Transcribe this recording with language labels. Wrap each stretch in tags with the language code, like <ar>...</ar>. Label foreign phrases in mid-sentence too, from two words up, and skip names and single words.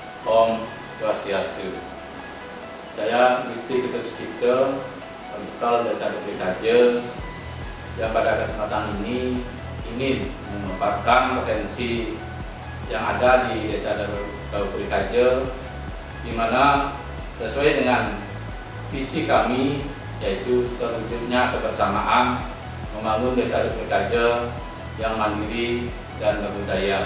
<ban>Om Swastiastu.</ban> <id>Saya Gusti Ketut Sucipto, Bekal Desa DPKJ, yang pada kesempatan ini ingin memaparkan potensi yang ada di Desa DPKJ, di mana sesuai dengan visi kami, yaitu terwujudnya kebersamaan membangun Desa DPKJ yang mandiri dan berbudaya.</id>